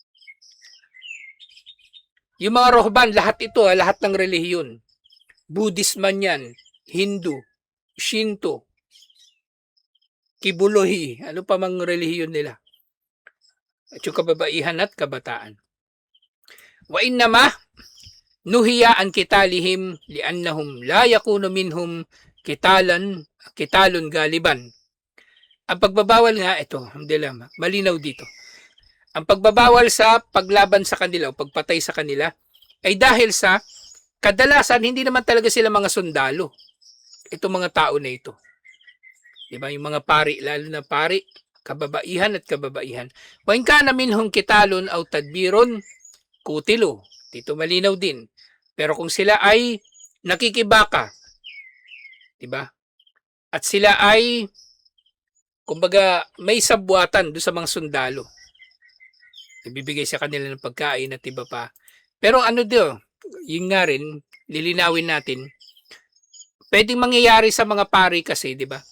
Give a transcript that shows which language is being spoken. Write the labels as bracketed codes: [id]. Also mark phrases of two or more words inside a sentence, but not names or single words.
[tl] Yung mga rohban, lahat ito, lahat ng relihiyon. Buddhist man yan, Hindu, Shinto, Kibulohi, ano pa mang relihiyon nila. At yung kababaihan at kabataan. [ar] وإنما نهي عن قتالهم لأنهم لا يكون منهم قتال غالبا. [tl] Ang pagbabawal nga ito, alhamdulillah, malinaw dito. Ang pagbabawal sa paglaban sa kanila o pagpatay sa kanila ay dahil sa kadalasan hindi naman talaga sila mga sundalo. Itong mga tao na ito. Diba? Yung mga pari, lalo na pari, kababaihan at kababaihan. [ar] وإن كان منهم قتال أو تدبير قتلوا. [tl] Dito malinaw din. Pero kung sila ay nakikibaka, diba? At sila ay kumbaga may sabwatan doon sa mga sundalo. Ibibigay sa kanila ng pagkain at iba pa. Pero yun nga rin, lilinawin natin, pwedeng mangyayari sa mga pari kasi, di ba?